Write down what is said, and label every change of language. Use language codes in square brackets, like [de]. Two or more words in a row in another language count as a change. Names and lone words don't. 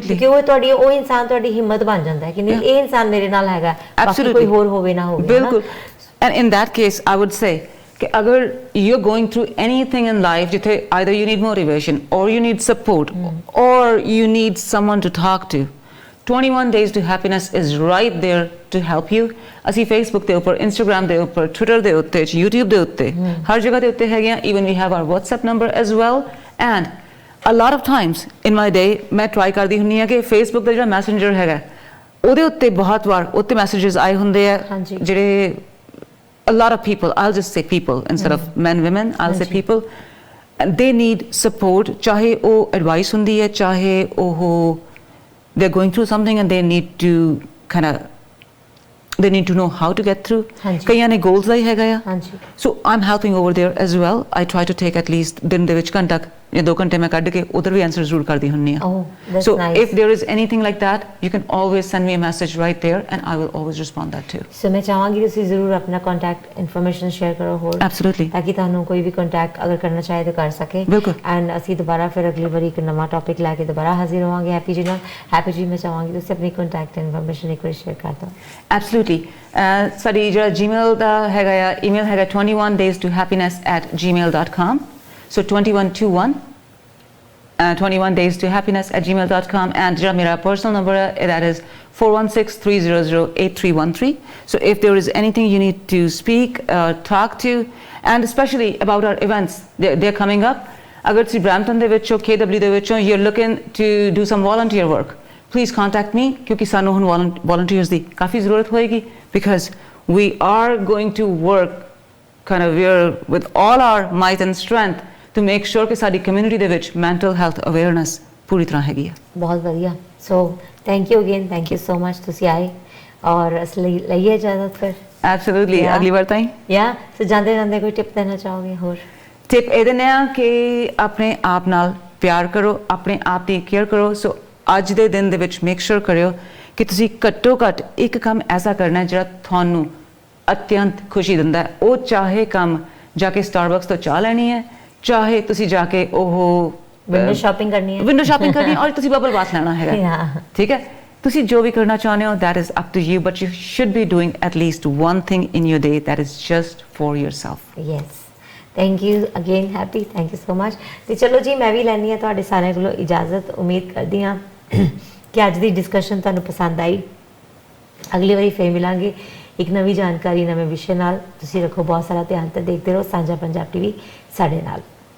[pa] ਕਿਉਂਕਿ ਉਹ ਇਨਸਾਨ ਤੁਹਾਡੀ ਹਿੰਮਤ ਬਣ ਜਾਂਦਾ ਹੈ ਕਿ ਨਹੀਂ ਇਹ ਇਨਸਾਨ ਮੇਰੇ ਨਾਲ ਹੈਗਾ, ਬਾਕੀ ਕੋਈ ਹੋਰ ਹੋਵੇ ਨਾ ਹੋਵੇ। [en] ਬਿਲਕੁਲ। And in that case I would say [pa] ਕਿ ਅਗਰ [en] you are going through anything in life ਜਿੱਥੇ either you need motivation or you need support or you need someone to talk to, 21 days to happiness is right there to help you. [pa] ਅਸੀਂ Facebook ਦੇ ਉੱਪਰ, Instagram ਦੇ ਉੱਪਰ, Twitter ਦੇ ਉੱਤੇ, YouTube ਦੇ ਉੱਤੇ, ਹਰ ਜਗ੍ਹਾ ਦੇ ਉੱਤੇ ਹੈਗੇ ਆ। [en] Even we have our WhatsApp number as well. And a lot of times in my day [pa] ਮੈਂ ਟਰਾਈ ਕਰਦੀ ਹੁੰਦੀ ਆ ਕਿ Facebook ਦਾ ਜਿਹੜਾ ਮੈਸੇਂਜਰ ਹੈਗਾ ਉਹਦੇ ਉੱਤੇ ਬਹੁਤ ਵਾਰ ਉੱਤੇ ਮੈਸੇजेस ਆਏ ਹੁੰਦੇ ਆ ਜਿਹੜੇ [en] a lot of people, I'll just say people instead of men, women, I'll say people, and they need support, [pa] ਚਾਹੇ ਉਹ ਐਡਵਾਈਸ ਹੁੰਦੀ ਹੈ, ਚਾਹੇ ਉਹ [en] they're going through something and they need to they need to know how to get through. [pa] ਕਈਆਂ ਨੇ goals ਦਾ ਹੀ ਹੈਗਾ ਆ, [en] so I'm helping over there as well. I try to take at least [pa] ਦਿਨ ਦੇ ਵਿੱਚ ਘੰਟਾ ਜਾਂ 2 ਘੰਟੇ ਮੈਂ ਕੱਢ ਕੇ ਉਧਰ ਵੀ ਆਨਸਰ ਜ਼ਰੂਰ ਕਰਦੀ ਹੁੰਨੀ ਆ। [en] So if there is anything like that, you can always send me a message right there and I will always respond that too. [pa] So ਮੈਂ ਚਾਹਾਂਗੀ ਤੁਸੀਂ ਜ਼ਰੂਰ ਆਪਣਾ [en] contact information share [pa] ਕਰੋ ਹੋਰ, [en] Absolutely, [pa] ਤਾਂ ਕਿ ਤੁਹਾਨੂੰ ਕੋਈ ਵੀ ਕੰਟੈਕਟ ਅਗਰ ਕਰਨਾ ਚਾਹੇ ਤਾਂ ਕਰ ਸਕੇ। ਬਿਲਕੁਲ। ਐਂਡ ਅਸੀਂ ਦੁਬਾਰਾ ਫਿਰ ਅਗਲੀ ਵਾਰੀ ਇੱਕ ਨਵਾਂ ਟੌਪਿਕ ਲੈ ਕੇ ਦੁਬਾਰਾ ਹਾਜ਼ਰ ਹੋਵਾਂਗੇ ਹੈਪੀ ਜੀ ਨਾਲ। ਹੈਪੀ ਜੀ ਮੈਂ ਚਾਹਾਂਗੀ ਤੁਸੀਂ ਆਪਣੀ [en] contact information [pa] ਇੱਕ ਵਾਰ ਸ਼ੇਅਰ ਕਰ ਦਿਓ। Absolutely. ਸਾਡੀ ਜਿਹੜਾ Gmail ਦਾ ਹੈਗਾ ਆ, ਈਮੇਲ ਹੈਗਾ 21days2happiness@gmail.com. [en] So 2121 21days2happiness@gmail.com. and [pa] ਜਿਹੜਾ ਮੇਰਾ [en] personal number that is 4163008313. So if there is anything you need to speak, talk to, and especially about our events, they're coming up. [pa] ਅਗਰ ਤੁਸੀਂ ਬ੍ਰੈਂਪਟਨ ਦੇ ਵਿੱਚੋਂ, KW ਦੇ ਵਿੱਚੋਂ, [en] you're looking to do some volunteer work, please contact me [pa] ਕਿਉਂਕਿ ਸਾਨੂੰ ਹੁਣ volunteers ਦੀ ਕਾਫੀ ਜ਼ਰੂਰਤ ਹੋਏਗੀ [en] because we are going to work with all our might and strength to make sure [pa] ਕਿ ਸਾਡੀ ਕਮਿਊਨਿਟੀ ਦੇ ਵਿੱਚ [en] mental health awareness [pa] ਪੂਰੀ ਤਰ੍ਹਾਂ ਹੈਗੀ ਆ। ਬਹੁਤ ਵਧੀਆ। [en] So thank you again, thank you so much [pa] ਤੁਸੀਂ ਆਏ ਔਰ ਅਸਲੀ ਲਈਏ ਇਜਾਜ਼ਤ ਫਿਰ। ਐਬਸੋਲੂਟਲੀ, ਅਗਲੀ ਵਾਰ ਤਾਈਂ ਸੋ ਜਾਂਦੇ ਜਾਂਦੇ ਕੋਈ ਟਿਪ ਦੇਣਾ ਚਾਹੋਗੇ ਹੋਰ? ਟਿਪ ਇਹ ਦਿੰਦੇ ਆ ਕਿ ਆਪਣੇ ਆਪ ਨਾਲ ਪਿਆਰ ਕਰੋ, ਆਪਣੇ ਆਪ ਦੀ ਕੇਅਰ ਕਰੋ। ਸੋ ਅੱਜ ਦੇ ਦਿਨ ਦੇ ਵਿੱਚ [en] make sure [pa] ਕਰਿਓ ਕਿ ਤੁਸੀਂ ਘੱਟੋ ਘੱਟ ਇੱਕ ਕੰਮ ਐਸਾ ਕਰਨਾ ਜਿਹੜਾ ਤੁਹਾਨੂੰ ਅਤਿਅੰਤ ਖੁਸ਼ੀ ਦਿੰਦਾ ਹੈ। ਉਹ ਚਾਹੇ ਕੰਮ ਜਾ ਕੇ ਸਟਾਰਬਕਸ ਤੋਂ ਚਾਹ ਲੈਣੀ ਹੈ, ਚਾਹੇ ਤੁਸੀਂ ਜਾ ਕੇ ਉਹ [en] window shopping [pa] ਕਰਨੀ ਹੈ ਔਰ ਤੁਸੀਂ [en] bubble bath [pa] ਲੈਣਾ ਹੈਗਾ, ਠੀਕ ਹੈ? ਤੁਸੀਂ ਜੋ ਵੀ ਕਰਨਾ ਚਾਹੁੰਦੇ ਹੋ [en] that is up to you, but you should be doing at least one thing in your day that is just for yourself. Yes. Thank you again happy, thank you so much. [pa] ਤੇ ਚਲੋ ਜੀ ਮੈਂ ਵੀ ਲੈਣੀ ਆ ਤੁਹਾਡੇ ਸਾਰਿਆਂ ਕੋਲੋਂ ਇਜਾਜ਼ਤ। ਉਮੀਦ ਕਰਦੀ ਹਾਂ ਕਿ ਅੱਜ ਦੀ ਡਿਸਕਸ਼ਨ ਤੁਹਾਨੂੰ ਪਸੰਦ ਆਈ। ਅਗਲੀ ਵਾਰੀ ਫੇਰ ਮਿਲਾਂਗੇ ਇੱਕ ਨਵੀਂ ਜਾਣਕਾਰੀ, ਨਵੇਂ ਵਿਸ਼ੇ ਨਾਲ। ਤੁਸੀਂ ਰੱਖੋ ਬਹੁਤ ਸਾਰਾ ਧਿਆਨ ਤੇ ਦੇਖਦੇ ਰਹੋ ਸਾਂਝਾ ਪੰਜਾਬ TV ਸਾਡੇ ਨਾਲ।